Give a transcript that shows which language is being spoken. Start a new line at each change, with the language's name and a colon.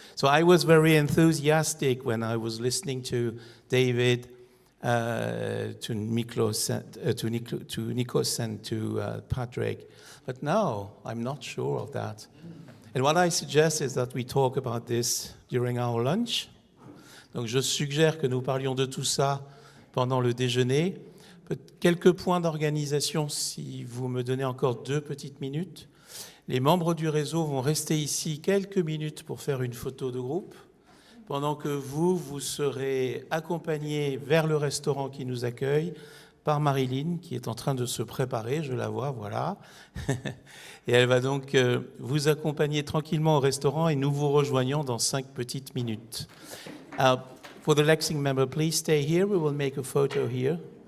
English: So I was very enthusiastic when I was listening to David, to Miklos, to Nikos and to Patrick. But now I'm not sure of that. And what I suggest is that we talk about this during our lunch.
French: Donc je suggère que nous parlions de tout ça pendant le déjeuner. Quelques points d'organisation, si vous me donnez encore 2 petites minutes. Les membres du réseau vont rester ici quelques minutes pour faire une photo de groupe, pendant que vous serez accompagnés vers le restaurant qui nous accueille par Marilyn, qui est en train de se préparer, je la vois, voilà. Et elle va donc vous accompagner tranquillement au restaurant et nous vous rejoignons dans 5 petites minutes.
English: For the Lexing member, please stay here. We will make a photo here.